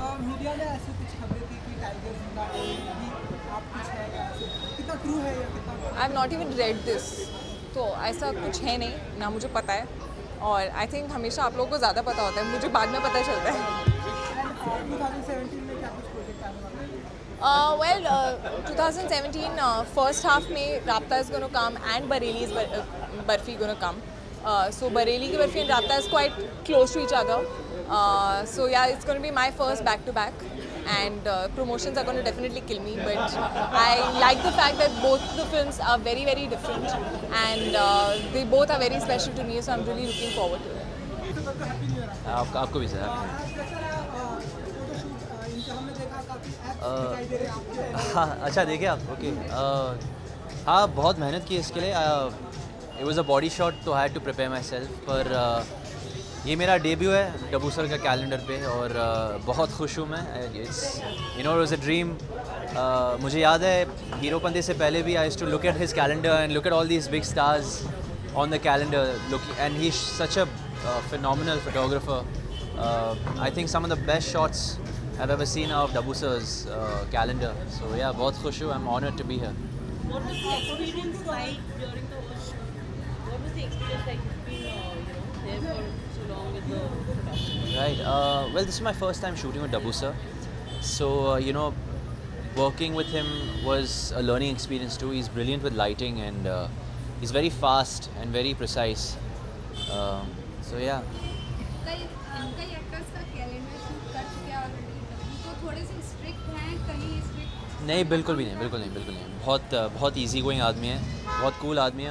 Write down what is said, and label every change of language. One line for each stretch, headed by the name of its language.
Hindi: Media में ऐसे कुछ खबरें थी कि टाइगर जिंदा है, कि आप कुछ है या ऐसे कितना ट्रू है या कितना
English: I have not even read this,
Hindi: तो ऐसा कुछ है नहीं, ना मुझे पता है, और आई थिंक हमेशा आप लोगों को ज़्यादा पता होता है, मुझे बाद में पता चलता है. 2017 में क्या कुछ प्रोजेक्ट आने वाला है?
English: Well, 2017 first half में Rabta is going to come and Bareilly's Barfi going to come. So Bareilly ki Barfi and Rabta is quite close to each other. So yeah, it's going to be my first back-to-back, and promotions are going to definitely kill me. But I like the fact that both the films are very, very different, and they both are very special to me. So I'm really looking forward to it.
Hindi: आपको भी sir. हमने देखा काफी apps दिखाई दे रहे हैं आपके. हाँ, अच्छा देखे आप. ओके. हाँ, बहुत मेहनत की इसके लिए.
English: It was a body shot, तो I had to prepare myself.
Hindi: पर ये मेरा डेब्यू है डब्बू सर का कैलेंडर पे, और बहुत खुश हूँ मैं.
English: It's it was a dream.
Hindi: मुझे याद है हीरोपंती से पहले भी
English: I used to look at his calendar and look at all these big stars on the calendar, and he is such a phenomenal photographer. I think some of the best shots I've ever seen of Dabbu sir's calendar. So yeah,
Hindi: बहुत खुश हूँ.
English: I'm honored to be here. What was the experience like during the whole shoot? What was the experience like being, there for so long with the production? Right. Well, this is my first time shooting with Dabbu sir. So working with him was a learning experience too. He's brilliant with lighting, and he's very fast and very precise. So yeah.
Hindi: कई actors का calendar shoot कर चुके हैं already, तो थोड़े से strict हैं, कहीं स्ट्रिक्ट नहीं, बिल्कुल भी नहीं, बिल्कुल नहीं, बिल्कुल नहीं. बहुत इजी गोइंग आदमी है, बहुत कूल आदमी है.